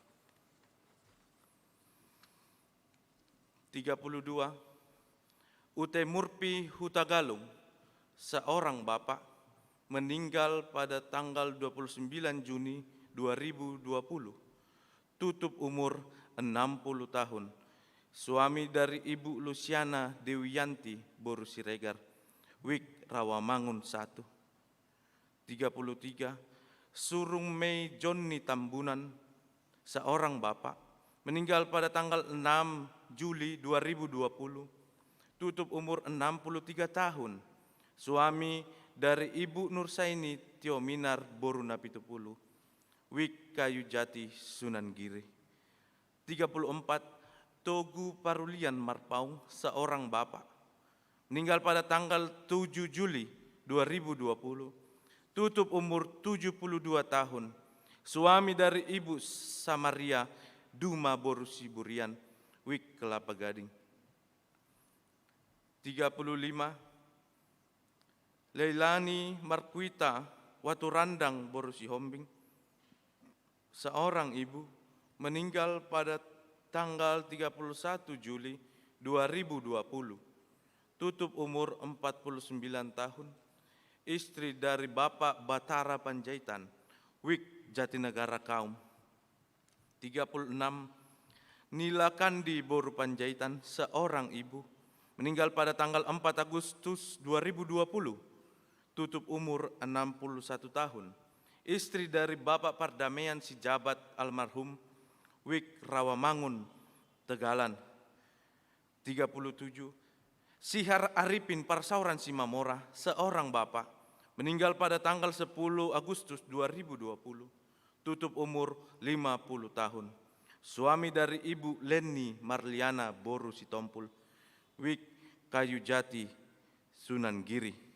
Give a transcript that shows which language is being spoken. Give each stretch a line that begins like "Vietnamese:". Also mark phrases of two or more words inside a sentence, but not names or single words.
Indonesian: 32. Ute Murpi Hutagalung, seorang bapak, meninggal pada tanggal 29 Juni 2020, tutup umur 60 tahun, suami dari Ibu Luciana Dewiyanti Boru Siregar, Wik Rawamangun 1. 33. Surung Mei Jonni Tambunan, seorang bapak, meninggal pada tanggal 6 Juli 2020, tutup umur 63 tahun, suami dari Ibu Nursaini Tiominar Boru Napitupulu, Wik Kayu Jati Sunan Giri. 34. Togu Parulian Marpaung, seorang bapak, meninggal pada tanggal 7 Juli 2020, tutup umur 72 tahun, suami dari Ibu Samaria Duma Boru Siburian, Wik Kelapa Gading. 35. Leilani Markuita Waturandang Boru Sihombing, seorang ibu, meninggal pada tanggal 31 Juli 2020, tutup umur 49 tahun, istri dari Bapak Batara Panjaitan, Wik Jatinegara Kaum. 36. Nila Kandi Boru Panjaitan, seorang ibu, meninggal pada tanggal 4 Agustus 2020, tutup umur 61 tahun, istri dari Bapak Pardamaian Sijabat almarhum, Wik Rawamangun Tegalan. 37. Sihar Arifin Parsauran Simamora, seorang bapak, meninggal pada tanggal 10 Agustus 2020, tutup umur 50 tahun, suami dari Ibu Leni Marliana Boru Sitompul, Wik Kayu Jati Sunan Giri.